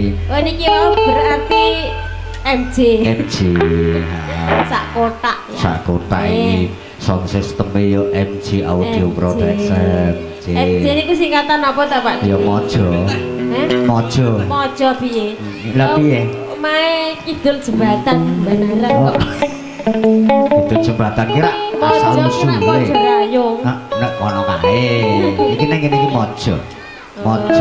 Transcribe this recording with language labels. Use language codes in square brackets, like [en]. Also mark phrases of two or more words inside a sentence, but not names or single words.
[jv] Oh niki berarti MJ. MJ. Sak kotak ya. Sak kotak iki [en] sound system-e [jv] yo MJ Audio MJ. Production. MJ niku singkatan apa ta Pak? Ya Mojo. Mojo. Mojo piye? Lah piye? Mae kidul jembatan beneran kok. [id] Itu jembatan kira asal [jv] Mojo usule. Mojo Rayung. Nek kono kae. Iki nang kene iki Mojo. Mojo.